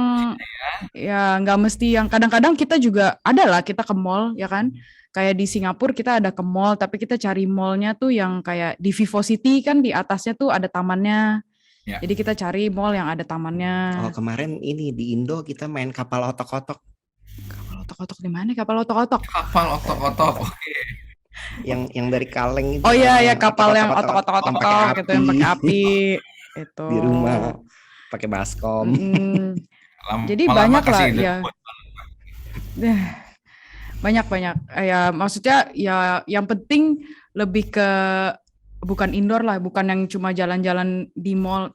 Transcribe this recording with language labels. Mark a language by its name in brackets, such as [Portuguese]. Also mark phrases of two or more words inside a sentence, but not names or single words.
[Indonesian] yang ya nggak mesti yang kadang-kadang kita juga ada lah kita ke mall ya kan. Kayak di Singapura kita ada ke mall, tapi kita cari mallnya tuh yang kayak di Vivo City kan di atasnya tuh ada tamannya. Ya. Jadi kita cari mall yang ada tamannya. Oh, kemarin ini di Indo kita main kapal otok-otok. Kapal otok-otok di mana? Kapal otok-otok. Kapal otok-otok. Oke. Yang dari kaleng itu. Oh iya ya kan, kapal yang otok-otok otok-otok pakai gitu yang pakai api. Itu. Di rumah pakai baskom. Jadi Lama-lama banyak lah kasih ya. Banyak. Ya maksudnya ya yang penting lebih ke bukan indoor lah, bukan yang cuma jalan-jalan di mall.